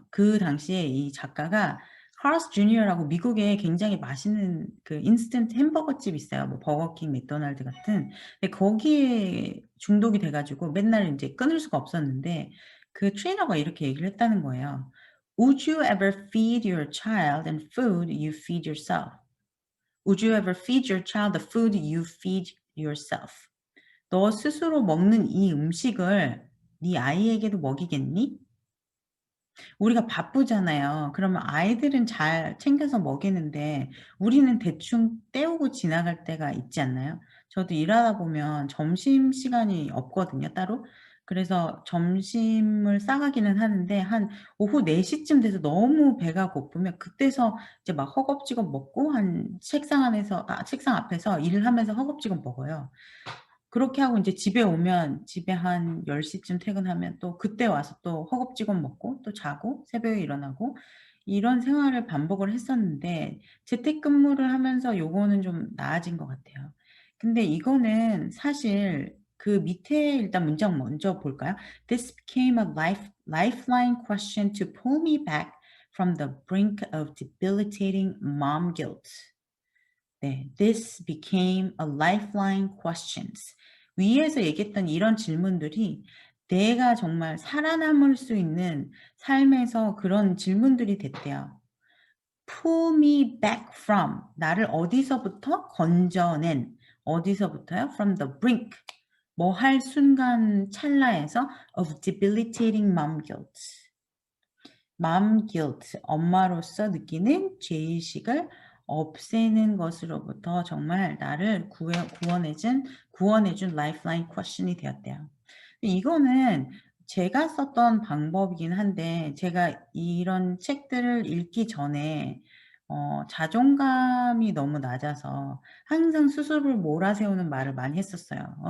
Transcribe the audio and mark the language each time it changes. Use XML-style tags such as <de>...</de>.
<ko>그 당시에 이 작가가 카르스 주니어라고 미국에 굉장히 맛있는 그 인스턴트 햄버거 집이 있어요. 뭐 버거킹, 맥도날드 같은. 근데 거기에 중독이 돼 가지고 맨날 인제 끊을 수가 없었는데 그 트레이너가 이렇게 얘기를 했다는 거예요.</ko> <en>"Would you ever feed your child and food you feed yourself? Would you ever feed your child the food you feed yourself?"</en> <ko>"너 스스로 먹는 이 음식을 네 아이에게도 먹이겠니?" 우리가 바쁘잖아요. 그러면 아이들은 잘 챙겨서 먹이는데 우리는 대충 때우고 지나갈 때가 있지 않나요? 저도 일하다 보면 점심시간이 없거든요 따로. 그래서 점심을 싸가기는 하는데 한 오후 4 시쯤 돼서 너무 배가 고프면 그때서 이제 막 허겁지겁 먹고 한 책상 앞에서 일을 하면서 허겁지겁 먹어요. 그렇게 하고 인제 집에 오면 집에 한 10 시쯤 퇴근하면 또 그때 와서 또 허겁지겁 먹고 또 자고 새벽에 일어나고 이런 생활을 반복을 했었는데 재택근무를 하면서 요거는 좀 나아진 것 같아요. 근데 이거는 사실 그 밑에 일단 문장 먼저 볼까요?</ko> <en>"This became a lifeline question to pull me back from the brink of debilitating mom guilt."</en> <ko>네.</ko> <en>This became a lifeline questions.</en> <ko>위에서 얘기했던 이런 질문들이 내가 정말 살아남을 수 있는 삶에서 그런 질문들이 됐대요.</ko> <en>Pull me back from</en> <ko>나를 어디서부터 건져낸 어디서부터요?</ko> <en>From the brink</en> <ko>뭐 할 순간 찰나에서</ko> <en>of debilitating mom guilt.</en> <ko>mom guilt 엄마로서 느끼는 죄의식을 없애는 것으로부터 정말 나를 구원해 준 lifeline question이 되었대요. 이거는 제가 썼던 방법이긴 한데 제가 이런 책들을 읽기 전에 자존감이 너무 낮아서 항상 스스로를 몰아세우는 말을 많이 했었어요.</ko>